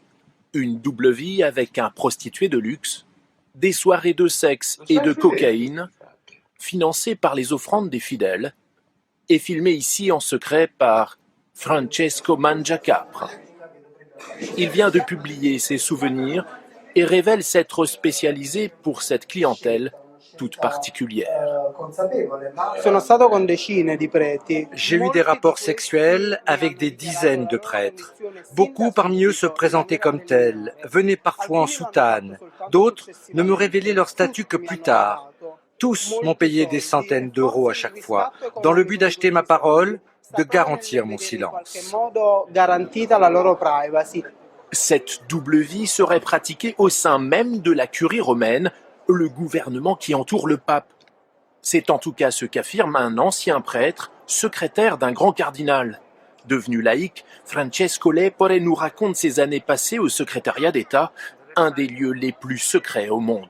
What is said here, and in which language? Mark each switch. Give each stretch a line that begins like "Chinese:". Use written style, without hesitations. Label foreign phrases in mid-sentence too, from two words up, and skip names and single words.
French: Une double vie avec un prostitué de luxe, des soirées de sexe et de cocaïne, financées par les offrandes des fidèles, et filmées ici en secret par Francesco Mangiacapra. Il vient de publier ses souvenirs et révèle s'être spécialisé pour cette clientèle toute particulière.
Italian: Sono stato con decine di preti.
French: J'ai eu des rapports sexuels avec des dizaines de prêtres. Beaucoup parmi eux se présentaient comme tels, venaient parfois en soutane. D'autres ne me révélaient leur statut que plus tard. Tous m'ont payé des centaines d'euros à chaque fois, dans le but d'acheter ma parole, de garantir mon silence.
Italian: In modo garantita la loro privacy.
French: Cette double vie serait pratiquée au sein même de la curie romaine, le gouvernement qui entoure le pape. C'est en tout cas ce qu'affirme un ancien prêtre, secrétaire d'un grand cardinal. Devenu laïc, Francesco Lepore nous raconte ses années passées au secrétariat d'État, un des lieux les plus secrets au monde.